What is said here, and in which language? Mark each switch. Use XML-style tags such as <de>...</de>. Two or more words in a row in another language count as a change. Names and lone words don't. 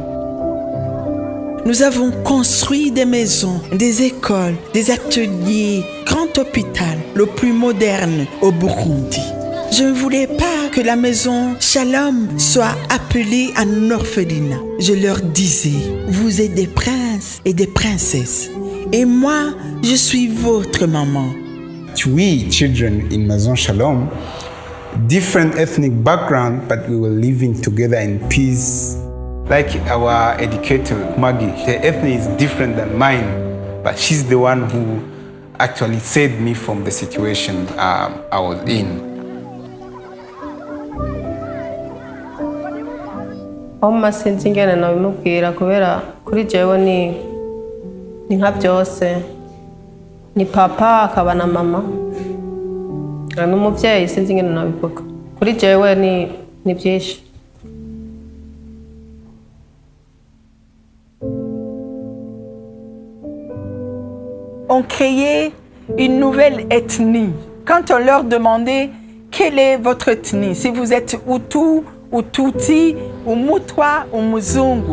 <fr>Nous avons construit des maisons, des écoles, des ateliers, grand hôpital, le plus moderne au Burundi. Je ne voulais pas que la maison Shalom soit appelée un orphelinat. Je leur disais, vous êtes des princes et des princesses. Et moi, je suis votre maman.</fr> <en>We, children in Maison Shalom, different ethnic background, but we were living together in peace. Like our educator, Maggie, her ethnic is different than mine, but she's the one who actually saved me from the situation I was in.</en> <rn>Oma sinzi ingene nabimubwira kubera kuri jewe ni nka byose ni papa akaba na mama n'umuvyeyi sinzi ingene nabivuga kuri jewe ni byinshi.</rn> <fr>On créait une nouvelle ethnie. Quand on leur demandait quelle est votre ethnie, si vous êtes Hutu ou Tutsi, ou Mutwa, ou Muzungu.</fr>